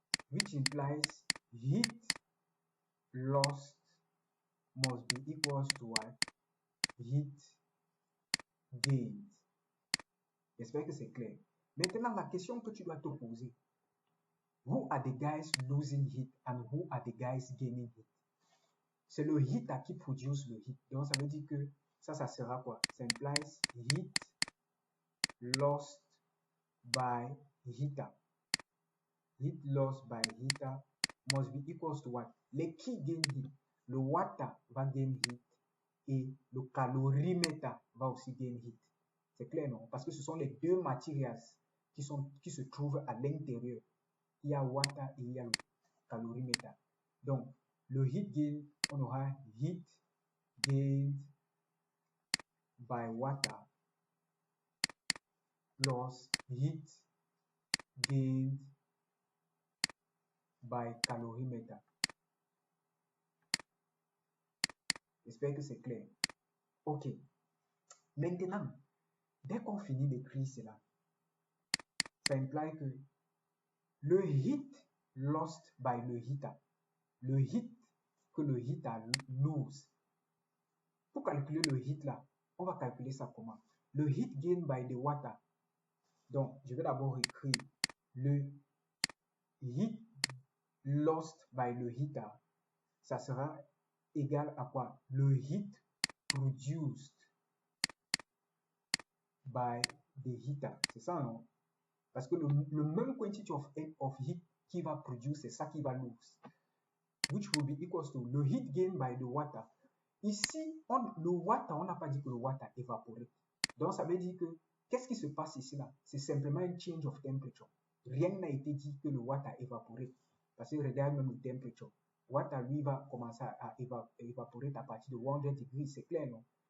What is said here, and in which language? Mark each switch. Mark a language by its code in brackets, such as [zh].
[en] Which implies heat lost must be equals to what? Heat gained. [fr] J'espère que c'est clair. Maintenant, la question que tu dois te poser, [en] who are the guys losing heat and who are the guys gaining heat? [fr] C'est le heat qui produce le heat. Donc, ça veut dire que ça sera quoi? [en] Ça implies heat lost by heater. Heat lost by heater must be equals to what? [fr] Les qui gain heat? Le water va [en] gain heat [fr] et le calorimètre va aussi gain heat. C'est clair, non? Parce que ce sont les deux matières qui se trouvent à l'intérieur. Il y a water et il y a le calorimètre. [en] Donc, le heat gain, [fr] on aura [en] heat gained by water plus heat gained by calorimeter. [fr] J'espère que c'est clair. Ok. Maintenant, dès qu'on finit d'écrire cela, ça implique que le [en] heat lost by [fr] le heater, le heat que le heater lose. Pour calculer le heat là, on va calculer ça comment? [en] Le heat gained by the water. [fr] Donc, je vais d'abord écrire le heat lost by le heater. Ça sera égal à quoi? [en] Le heat produced by the heater. [fr] C'est ça, non? Parce que le même [en] quantity of heat [fr] qui va produire, c'est ça qui va lose. [en] Which will be equals to le heat gained by the water. [fr] Ici, le water, on n'a pas dit que le water évaporé. Donc, ça veut dire que, qu'est-ce qui se passe ici là? C'est simplement un [en] change of temperature. [fr] Rien n'a été dit que le water évaporé. Parce que regarde même le temperature. Water, lui, va commencer à évaporer à partir de 100 degrés. C'est clair, non?